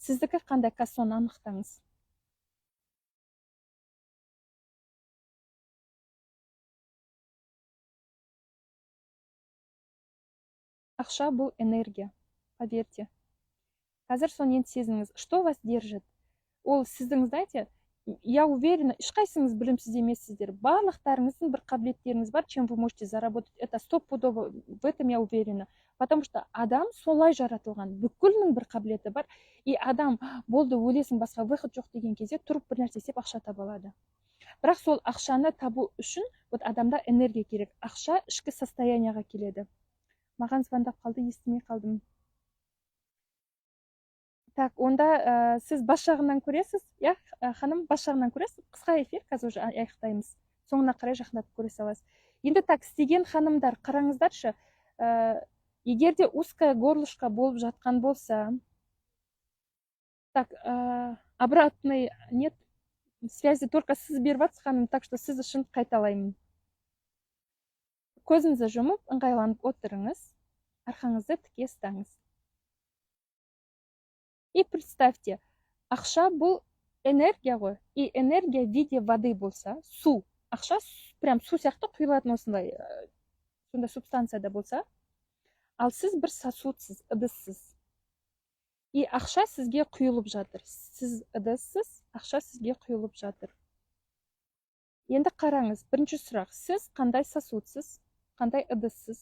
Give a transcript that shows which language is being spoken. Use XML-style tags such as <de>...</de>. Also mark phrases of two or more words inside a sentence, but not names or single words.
<kk>Сіздікі қандай кассон анықтаңыз. Ақша бұл энергия, поверьте. Қазір соны енді сезініңіз.</kk> <ru>Что вас держит?</ru> <kk>Ол сіздің,</kk> <ru>знаете, я уверена,</ru> <kk>ешқайсыңыз білімсіз емессіздер. Барлықтарыңыздың бір қабілеттеріңіз бар,</kk> <ru>чем вы можете заработать. Это стопудово, в этом я уверена. Потому что</ru> <kk>адам солай жаратылған. Бүкілінің бір қабілеті бар. И адам болды өлесің, басқа выход жоқ деген кезде тұрып бір нәрсе істеп ақша таба алады. Бірақ сол ақшаны табу үшін вот адамда энергия керек. Ақша ішкі состоянияға келеді. Маған звондап қалды, естімей қалдым. Так, онда сіз бас жағынан көресіз, иә, ханым, бас жағынан көресіз. Қысқа эфир, қазір уже аяқтаймыз. Соңына қарай жақындатып көре саласыз. Енді так, істеген ханымдар, қараңыздаршы, егер де</kk> <ru>узкое горлышко</ru> <kk>болып жатқан болса,</kk> <ru>так, обратный нет связи, только</ru> <kk>сіз беріп жатсыз, ханым,</kk> <ru>так что</ru> <kk>сіз үшін қайталаймын. Көзіңізді жұмып, ыңғайланып отырыңыз, арқаңызды тіке ұстаңыз.</kk> <ru>И представьте,</ru> <kk>ақша бұл энергия ғой,</kk> <ru>и энергия в виде воды</ru> <kk>болса, су, ақша прям су сияқты құйылатын осындай сондай субстанцияда болса, ал сіз бір сосудсыз, ыдыссыз. И ақша сізге құйылып жатыр. Сіз ыдыссыз, ақша сізге құйылып жатыр. Енді қараңыз, бірінші сұрақ, сіз қандай сосудсыз, қандай ыдыссыз?</kk>